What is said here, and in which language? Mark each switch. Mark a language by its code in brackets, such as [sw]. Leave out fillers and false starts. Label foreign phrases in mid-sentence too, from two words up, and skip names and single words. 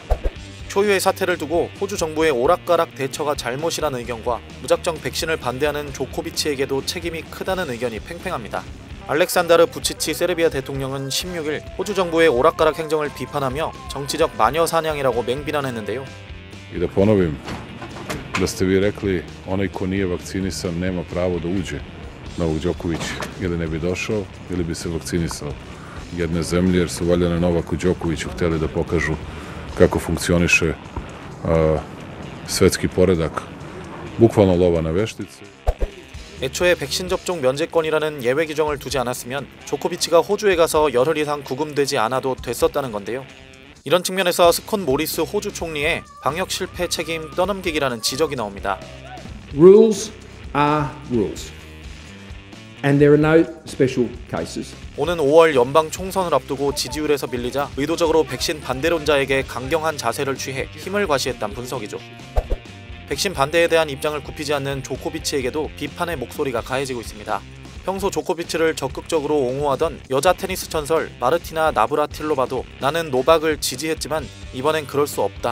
[ko] 초유의 사태를 두고 호주 정부의 오락가락 대처가 잘못이라는 의견과 무작정 백신을 반대하는 조코비치에게도 책임이 크다는 의견이 팽팽합니다. 알렉산다르 부치치 세르비아 대통령은 16일 호주 정부의 오락가락 행정을 비판하며 정치적 마녀 사냥이라고 맹비난했는데요. [sr] I da ponovim da ste vi rekli onaj ko nije vakcinisan nema pravo da uđe. Novak Đoković ili ne bi došao ili bi se vakcinisao jedne zemlje jer su valjda na Novaku Đokoviću hteli da pokažu kako funkcioniše svetski poredak. Bukvalno lova na veštice. [ko] 애초에 백신 접종 면제권이라는 예외 규정을 두지 않았으면 조코비치가 호주에 가서 열흘 이상 구금되지 않아도 됐었다는 건데요. 이런 측면에서 스콧 모리스 호주 총리의 방역 실패 책임 떠넘기기라는 지적이 나옵니다. [en] Rules are rules. And there are no special cases. [ko] 오는 5월 연방 총선을 앞두고 지지율에서 밀리자 의도적으로 백신 반대론자에게 강경한 자세를 취해 힘을 과시했다는 분석이죠. 백신 반대에 대한 입장을 굽히지 않는 조코비치에게도 비판의 목소리가 가해지고 있습니다. 평소 조코비치를 적극적으로 옹호하던 여자 테니스 전설 마르티나 나브라틸로바도 나는 노박을 지지했지만 이번엔 그럴 수 없다.